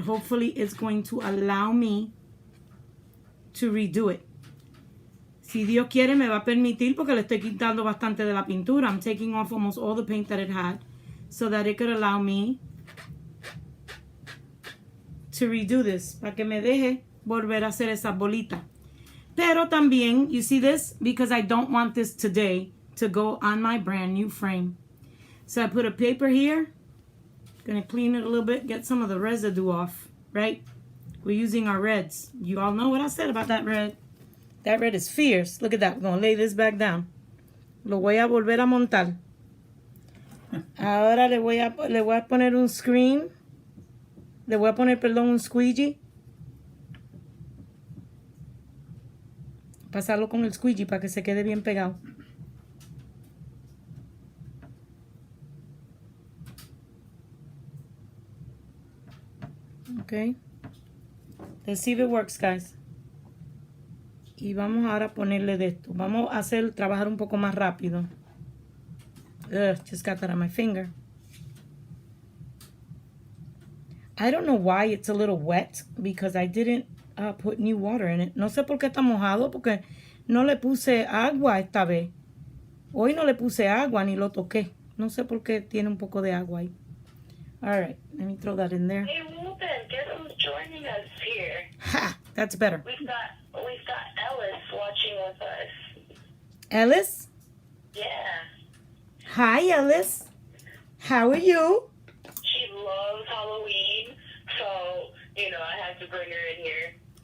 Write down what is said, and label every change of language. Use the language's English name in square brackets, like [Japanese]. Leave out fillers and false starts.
[English] Hopefully it's going to allow me to redo it. [Spanish] Si Dios quiere me va a permitir porque le estoy quitando bastante de la pintura. [English] I'm taking off almost all the paint that it had so that it could allow me to redo this. [Spanish] Para que me deje volver a hacer esas bolitas. Pero también, [English] you see this? Because I don't want this today to go on my brand new frame. So I put a paper here. Gonna clean it a little bit, get some of the residue off, right? We're using our reds. You all know what I said about that red. That red is fierce. Look at that. We're gonna lay this back down. [Spanish] Lo voy a volver a montar. Ahora le voy a poner un screen. Le voy a poner, perdón, un squeegee. Pasarlo con el squeegee para que se quede bien pegado. [English] Okay. Let's see if it works, guys. [Spanish] Y vamos ahora a ponerle de esto. Vamos a trabajar un poco más rápido. [English] Ugh, just got that on my finger. I don't know why it's a little wet because I didn't put new water in it. [Spanish] No sé por qué está mojado porque no le puse agua esta vez. Hoy no le puse agua ni lo toqué. No sé por qué tiene un poco de agua ahí. [English] All right, let me throw that in there. Hey, Ruben, guess who's joining us here? Ha! That's better. We've got Ellis watching with us. Ellis? Yeah. Hi, Ellis. How are you? She loves Halloween, so, I had to bring her in here.